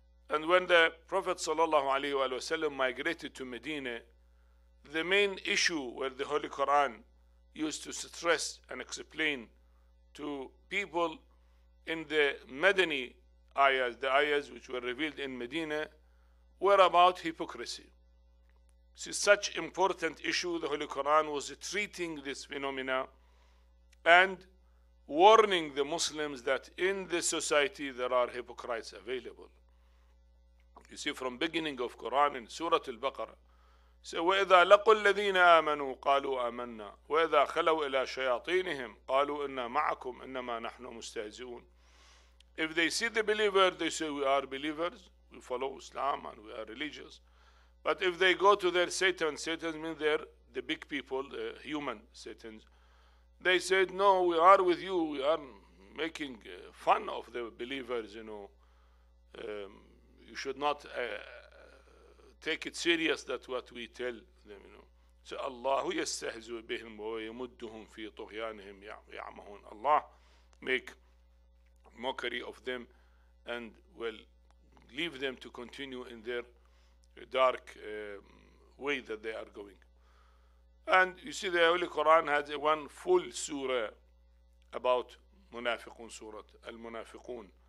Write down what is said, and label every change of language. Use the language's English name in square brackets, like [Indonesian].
[English] And when the Prophet ﷺ migrated to Medina, the main issue where the Holy Quran used to stress and explain to people in the Madani ayahs, the ayahs which were revealed in Medina, were about hypocrisy. See, such important issue, the Holy Quran was treating this phenomena and warning the Muslims that in the society there are hypocrites available. You see, from beginning of Quran in Surah Al-Baqarah, so [Arabic] وَإِذَا لَقُوا الَّذِينَ آمَنُوا قَالُوا آمَنَّا وَإِذَا خَلَوْا إِلَى شَيَاطِينِهِمْ قَالُوا إِنَّا مَعَكُمْ إِنَّمَا نَحْنُ مُسْتَهْزِئُونَ. [English] If they see the believer, they say we are believers, we follow Islam and we are religious. But if they go to their Satan, Satan means they're the big people, the human Satans, they said, no, we are with you, we are making fun of the believers, you know. You should not take it serious that what we tell them, you know. [Arabic] So Allah يستهزئ بهم ويمدهم في طغيانهم يعمهون. [English] Allah make mockery of them and will leave them to continue in their dark way that they are going. And you see the Holy Quran has one full surah about Munafiqun, Surah Al-Munafiqun.